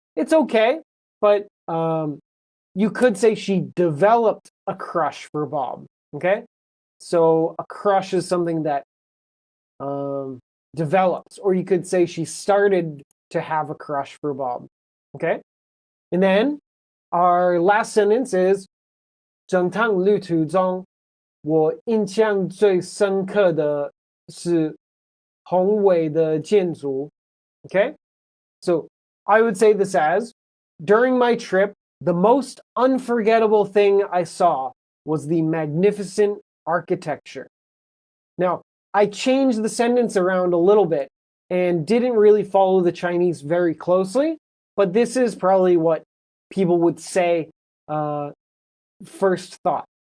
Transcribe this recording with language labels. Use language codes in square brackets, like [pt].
[en] It's okay, but you could say she developed a crush for Bob. Okay? So a crush is something that develops, or you could say she started to have a crush for Bob. Okay? And then our last sentence is [zh] 整趟旅途中，我印象最深刻的是宏伟的建筑. [en] Okay? So I would say this as, during my trip, the most unforgettable thing I saw was the magnificent architecture. Now, I changed the sentence around a little bit and didn't really follow the Chinese very closely, but this is probably what people would say first thought.